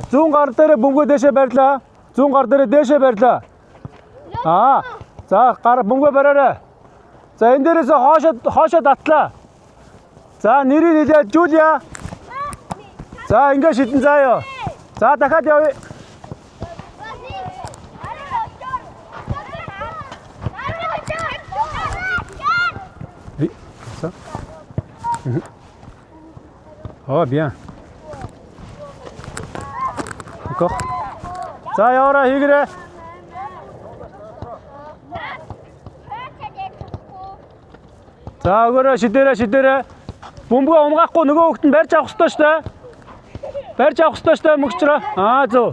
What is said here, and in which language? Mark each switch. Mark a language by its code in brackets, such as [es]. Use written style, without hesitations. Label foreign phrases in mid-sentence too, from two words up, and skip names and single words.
[mn] Зүүн гар дээрээ бөмбөгөө дээшээ барьлаа. За гар бөмбөгөө бариарай. За энэ дээрээс хоошоо татлаа. За нэрийг хэлээд Жулия. За ингэж шидэн за ёо. За дахиад явъя. [fr] Ça. Oh bien. Encore. [mn] За яваарай хийгээрэй. За өгөөрэй шидээрэй. Бөмбөгөө умгаахгүй нөгөө хүүхэд нь барьж авах ёстой шүү дээ. Мөгчрөө. Зөв.